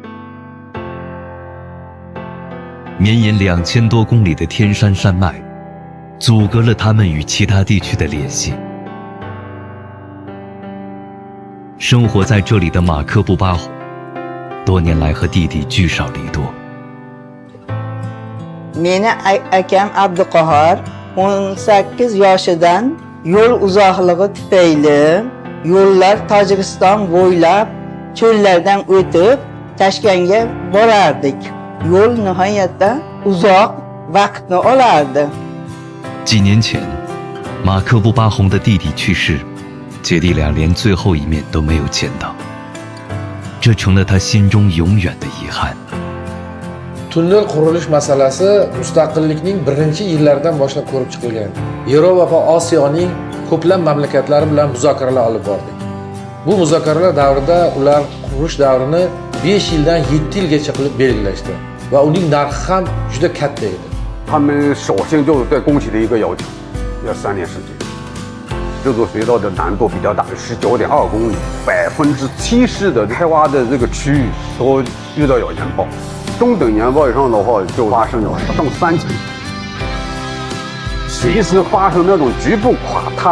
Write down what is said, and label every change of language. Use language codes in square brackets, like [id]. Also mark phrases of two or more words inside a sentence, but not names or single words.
[zh] 绵延2000多公里的天山山脉，阻隔了他们与其他地区的联系。生活在这里的马克布巴洪，多年来和弟弟聚少离多。 [uz] Meni akam Abduqahhor 18 yoshidan yo'l uzoqligi tufayli yo'llar Tojikiston bo'ylab cho'llardan o'tib Toshkentga borardik. Yo'l nihoyatda uzoq vaqtni olardi. [zh] 几年前，马克布巴洪的弟弟去世，姐弟俩连最后一面都没有见到，这成了他心中永远的遗憾。 [uz] Tunnel qurilish masalasi mustaqillikning birinchi yillaridan boshlab ko'rib chiqilgan. Yevropa va Osiyoning ko'plab mamlakatlari bilan muzokaralar olib bordik. Bu muzokaralar davrida ular qurilish davrini 5 yildan 7 yilgacha qilib belgilashdi va uning narxi ham juda katta edi. [zh] 他们首先就对工期的一个要求，要3年时间。这座隧道的难度比较大，19.2公里，70%的开挖的这个区域都遇到有岩爆。中等岩爆以上的话，就发生了到3级，随时发生那种局部垮塌。